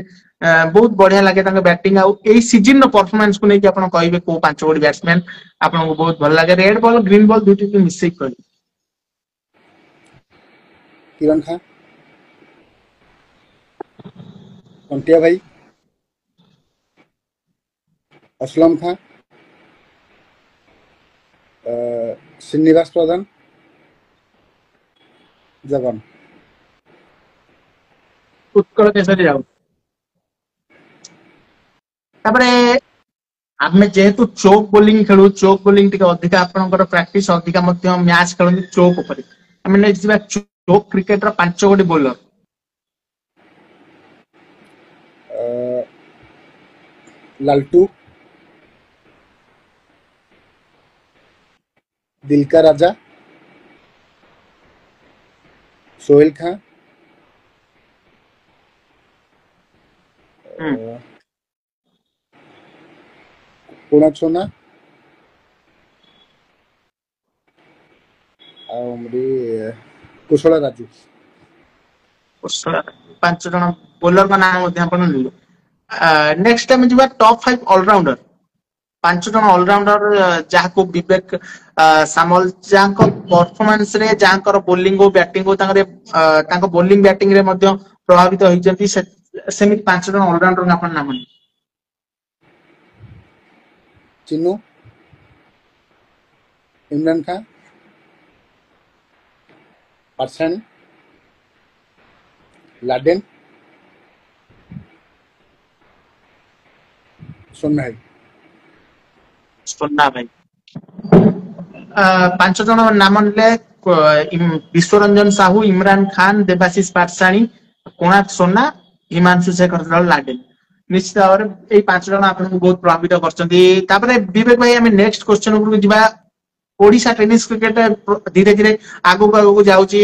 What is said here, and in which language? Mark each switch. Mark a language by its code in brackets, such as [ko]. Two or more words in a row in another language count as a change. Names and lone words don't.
[or] ବହୁତ ବଢିଆ ଲାଗେ ତାଙ୍କ ବ୍ୟାଟିଂ, ଆଉ ଏଇ ସିଜିନ ର ପରଫରମାନ୍ସକୁ ନେଇକି ଆପଣ କହିବେ କୋଉ 5 ଗୋଟି ବ୍ୟାଟ୍ସମ୍ୟାନ ଆପଣଙ୍କୁ ବହୁତ ଭଲ ଲାଗେ? [en] red ball green ball [or] ଦୁଇଟି ମିଶେଇକି କହିବେ। କିରଣ ଖାଁ। କଣ୍ଟିଆ ଭାଇ। असलम खां, श्रीनिवास प्रधान, जगन। ଉତ୍କଳ କେଶରୀ ରାଉତ। ତାପରେ ଆମେ ଯେହେତୁ [en] choke bowling [or] ଖେଳୁ, [en] choke bowling [or] ଟିକେ ଅଧିକା ଆପଣଙ୍କର ପ୍ରାକ୍ଟିସ ଅଧିକା ମଧ୍ୟ ମ୍ୟାଚ୍ ଖେଳନ୍ତି ଚୋକ୍ ଉପରେ। ଆମେ ନେକ୍ସଟ ଯିବା ଚୋକ୍ କ୍ରିକେଟର 5 ଗୋଟି ବୋଲର। लालटू, दिलका राजा, सोहेल खां, कोणाक सोना, कुशल राजू। 5 ଜଣ ବୋଲରଙ୍କ ନାଁ ମଧ୍ୟ ଆପଣ ନେଲେ। ନେକ୍ସଟ ଆମେ ଯିବା ଟପ୍ 5 ଅଲରାଉଣ୍ଡର। 5 ଜଣ ଅଲରାଉଣ୍ଡର ଯାହାକୁ ବିବେକ ସାମଲ ଯାହାଙ୍କ ପରଫର୍ମାନ୍ସ ରେ, ଯାହାଙ୍କର ବୋଲିଂ ଓ ବ୍ୟାଟିଂ ଓ ତାଙ୍କ ବୋଲିଂ ବ୍ୟାଟିଂ ରେ ମଧ୍ୟ ପ୍ରଭାବିତ ହୋଇଛନ୍ତି, ସେମିତି 5 ଜଣ ଅଲରାଉଣ୍ଡରଙ୍କ ଆପଣ ନାମ ନେଲେ। चिन्नू, इमरान खान, पारसानी, लाडेन, सोना भाई। सोना भाई 5 ଜଣ ନାମ ନେଲେ ବିଶ୍ୱରଞ୍ଜନ ସାହୁ, ଇମରାନ ଖାନ, ଦେବାଶିଷ ପାଟସାଣୀ, କୋଣାର୍କ ସୋନା, ହିମାଂଶୁ ଶେଖର ଲାଡେନ। ନିଶ୍ଚିତ ଭାବରେ ଏଇ 5 ଜଣ ଆପଣଙ୍କୁ ବହୁତ ପ୍ରଭାବିତ କରିଛନ୍ତି। ତାପରେ ବିବେକ ଭାଇ ଆମେ [en] next question [or] ଉପରକୁ ଯିବା। ଓଡିଶା [en] tennis cricket [or] ଧୀରେ ଧୀରେ ଆଗକୁ ଯାଉଛି।